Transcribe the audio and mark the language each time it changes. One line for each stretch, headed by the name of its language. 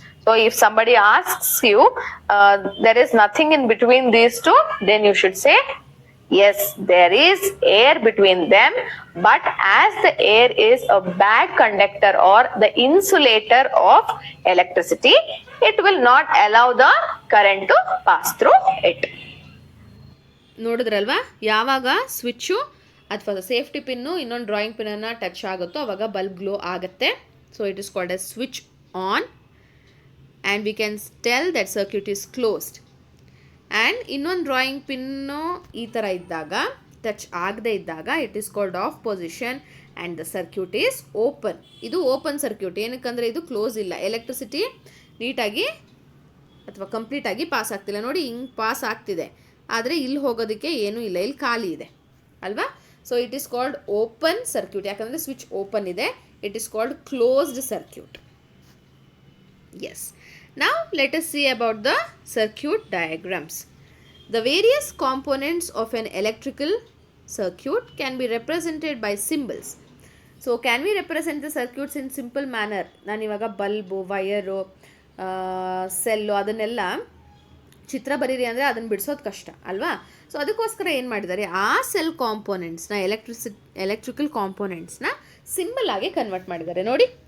English: So if somebody asks you there is nothing in between these 2, then you should say yes, there is air between them, but as the air is a bad conductor or the insulator of electricity, it will not allow the current to pass through it.
Kannada: ನೋಡಿದ್ರಲ್ವಾ, ಯಾವಾಗ switch ಅಥವಾ safety pin ಇನ್ನೊಂದು drawing ಪಿನ್ನನ್ನು touch ಆಗುತ್ತೋ ಆವಾಗ bulb glow ಆಗುತ್ತೆ.
English: So it is called a switch on and we can tell that circuit is closed. And
Kannada: ಇನ್ನೊಂದು drawing pin ಈ ಥರ ಇದ್ದಾಗ, ಟಚ್ ಆಗದೇ ಇದ್ದಾಗ,
English: It is called off position and the circuit is open.
Kannada: ಇದು open circuit, ಏನಕ್ಕಂದರೆ ಇದು close ಇಲ್ಲ, electricity ನೀಟಾಗಿ ಅಥವಾ ಕಂಪ್ಲೀಟಾಗಿ ಪಾಸ್ ಆಗ್ತಿಲ್ಲ. ನೋಡಿ ಹಿಂಗೆ ಪಾಸ್ ಆಗ್ತಿದೆ, ಆದರೆ ಇಲ್ಲಿ ಹೋಗೋದಕ್ಕೆ ಏನೂ ಇಲ್ಲ, ಇಲ್ಲಿ ಖಾಲಿ ಇದೆ ಅಲ್ವಾ.
English: so it is called open circuit,
Kannada: ಯಾಕಂದರೆ ಸ್ವಿಚ್ ಓಪನ್ ಇದೆ.
English: It is called closed circuit. Yes. Now let us see about the circuit diagrams. The various components of an electrical circuit can be represented by symbols. So can we represent the circuits in simple manner?
Kannada: ನಾನು ಇವಾಗ bulb, wire, cell ಅದನ್ನೆಲ್ಲ ಚಿತ್ರ ಬರೀರಿ ಅಂದರೆ ಅದನ್ನು ಬಿಡಿಸೋದು ಕಷ್ಟ ಅಲ್ವಾ. So ಅದಕ್ಕೋಸ್ಕರ ಏನು ಮಾಡಿದ್ದಾರೆ, ಆ ಸೆಲ್ ಕಾಂಪೋನೆಂಟ್ಸ್ನ ಎಲೆಕ್ಟ್ರಿಕಲ್ ಕಾಂಪೋನೆಂಟ್ಸ್ನ ಸಿಂಬಲ್ ಆಗಿ ಕನ್ವರ್ಟ್ ಮಾಡಿದ್ದಾರೆ. ನೋಡಿ,